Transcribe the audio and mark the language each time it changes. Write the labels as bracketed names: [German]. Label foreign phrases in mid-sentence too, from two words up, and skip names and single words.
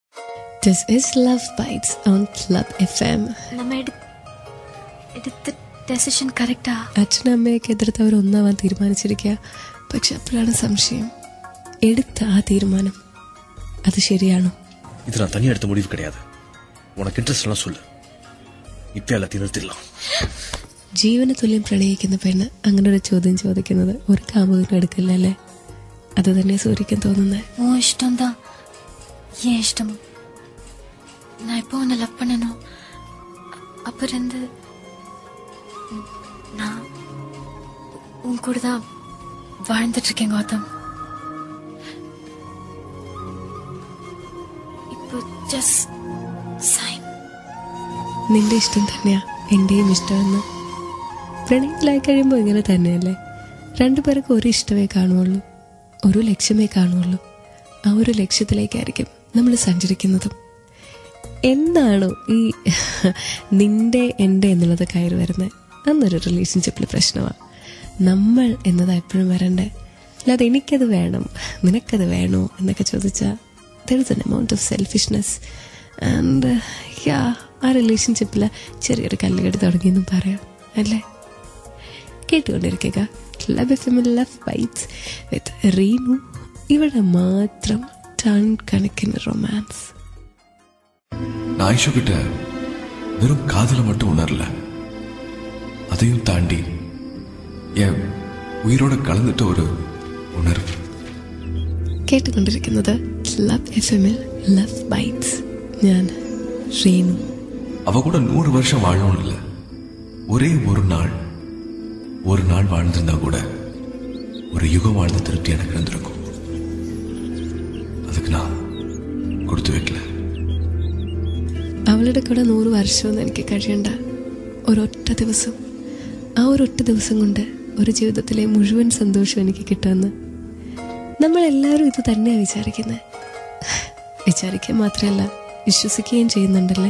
[English] This is Love Bites on Club FM. [Malayalam] നമ്മ എടുത്ത ഡെസിഷൻ കറക്റ്റാ? അച്ഛനും അമ്മയൊക്കെ എതിർത്തവർ ഒന്നാവാൻ തീരുമാനിച്ചിരിക്കുക. പക്ഷെ അപ്പോഴാണ് സംശയം, എടുത്ത ആ തീരുമാനം അത് ശരിയാണോ? [Tamil] இது நான் தனியா எடுத்த முடிவு கிடையாது. உனக்கு இன்ட்ரெஸ்ட் எல்லாம் சொல்லு, இப்ப எல்லாத்தையும் நிறுத்திடலாம். [Malayalam] ജീവന് തുല്യം പ്രണയിക്കുന്ന പെണ്ണ് അങ്ങനെ ഒരു ചോദ്യം ചോദിക്കുന്നത് ഒരു കാമുകനും എടുക്കില്ല അല്ലേ? അത് തന്നെ സൂര്യക്കും തോന്നുന്നത്. [Tamil] ഓ ഇഷ്ടം தான், ஏன் இஷ்டம்? நான் இப்போ உன்னை லவ் பண்ணணும். அப்புறம் இருந்து நான் உன் கூட தான் வாழ்ந்துட்டு இருக்கேன் கௌதம். இப்போ [English] just sign. [Malayalam] നിന്റെ ഇഷ്ടം തന്നെയാ എന്റെയും ഇഷ്ടമെന്ന്. പ്രണയത്തിലായി കഴിയുമ്പോൾ ഇങ്ങനെ തന്നെയല്ലേ? രണ്ടുപേർക്കും ഒരു ഇഷ്ടമേ കാണുള്ളൂ, ഒരു ലക്ഷ്യമേ കാണുള്ളൂ. ആ ഒരു ലക്ഷ്യത്തിലേക്കായിരിക്കും നമ്മൾ സഞ്ചരിക്കുന്നതും. എന്താണോ ഈ നിന്റെ എൻ്റെ എന്നുള്ളത് കയറി വരുന്നത്, അന്നൊരു റിലേഷൻഷിപ്പിൽ പ്രശ്നമാണ്. നമ്മൾ എന്നതാ എപ്പോഴും വരണ്ടേ, അല്ലാതെ എനിക്കത് വേണം നിനക്കത് വേണോ എന്നൊക്കെ ചോദിച്ചാൽ [English] there is an amount of selfishness and [Malayalam] ആ റിലേഷൻഷിപ്പിൽ ചെറിയൊരു കല്ലുകടി തുടങ്ങിയെന്നും പറയാം അല്ലേ? കേട്ടുകൊണ്ടിരിക്കുക ക്ലബ് എഫ് എമ്മിൽ ലവ് ബൈറ്റ്സ് വിത്ത് റീനു. ഇവിടെ മാത്രം ടൺ കണക്കിന് റൊമാൻസ്. [Tamil] நான் ஐஷு கிட்ட வெறும் காதல மட்டும் உணரல, அதையும் தாண்டி என் உயிரோட கலந்துட்ட ஒரு உணர்வு. [Malayalam] കേട്ടുകൊണ്ടിരിക്കുന്നത് ക്ലബ് എഫ് എമ്മിൽ ലവ് ബൈറ്റ്സ്. ഞാൻ റീനു. [Tamil] அவ கூட 100 வருஷம் வாழணும் இல்ல, ஒரே ஒரு நாள் வாழ்ந்திருந்தா கூட ஒரு யுகம் வாழ்ந்த திருப்தி எனக்கு இருந்திருக்கும். அதுக்கு நான் கொடுத்து வைக்கல. [Malayalam] അവളുടെ കൂടെ 100 വർഷമൊന്നും എനിക്ക് കഴിയണ്ട, ഒരൊറ്റ ദിവസം. ആ ഒരൊറ്റ ദിവസം കൊണ്ട് ഒരു ജീവിതത്തിലെ മുഴുവൻ സന്തോഷം എനിക്ക് കിട്ടുമെന്ന് നമ്മളെല്ലാവരും ഇത് തന്നെയാണ് വിചാരിക്കുന്നത്. വിചാരിക്കുക മാത്രമല്ല, വിശ്വസിക്കുകയും ചെയ്യുന്നുണ്ടല്ലേ?